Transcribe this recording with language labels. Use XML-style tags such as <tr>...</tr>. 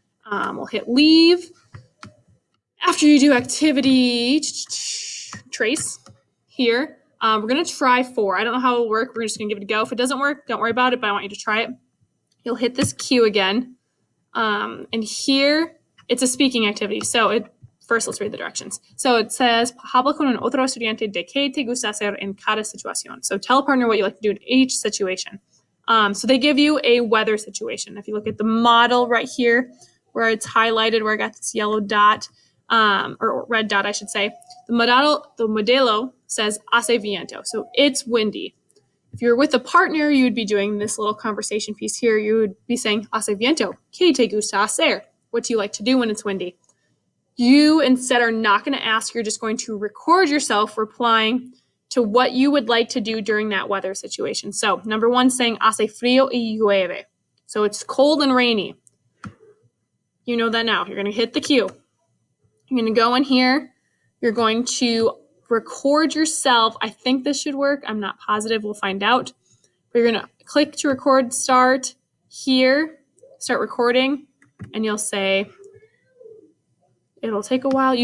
<en>We'll hit leave. After you do activity trace here, We're going to try 4. I don't know how it'll work. We're just going to give it a go. If it doesn't work, don't worry about it, but I want you to try it. You'll hit this Q again. And here, it's a speaking activity. So first, let's read the directions. So it says,</en> <es>habla con un otro estudiante de qué te gusta hacer en cada situación.</es> <en>So tell a partner what you like to do in each situation. So they give you a weather situation. If you look at the model right here, where it's highlighted, where I got this yellow dot, or red dot, I should say, the modelo says</en> <es>hace viento.</es> <en>So it's windy. If you're with a partner, you would be doing this little conversation piece here. You would be saying,</en> <es>hace viento, ¿qué te gusta hacer?</es> <en>What do you like to do when it's windy? You instead are not going to ask, you're just going to record yourself replying to what you would like to do during that weather situation. So, number 1, saying,</en> <es>hace frío y llueve.</es> <en>So it's cold and rainy. You know that now. You're going to hit the Q. You're going to go in here. You're going to record yourself. I think this should work. I'm not positive. We'll find out. But you're going to click to record start here, start recording, and you'll say, it'll take a while.</en>